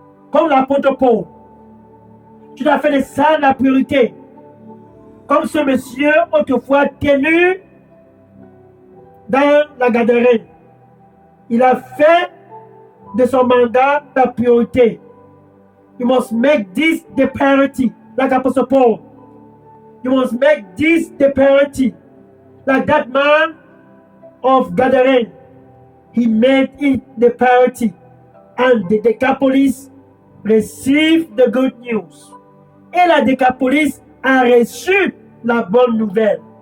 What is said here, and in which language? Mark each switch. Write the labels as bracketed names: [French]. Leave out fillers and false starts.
[French] Comme l'apôtre Paul. Tu dois faire de ça la priorité. Comme ce monsieur autrefois tenu dans la Gadarène. Il a fait de son mandat la priorité. [English] You must make this the priority, like Apostle Paul. You must make this the priority, like that man of Gadarene. He made it the priority, and the Decapolis received the good news. [French] Et la Décapolis a reçu la bonne nouvelle.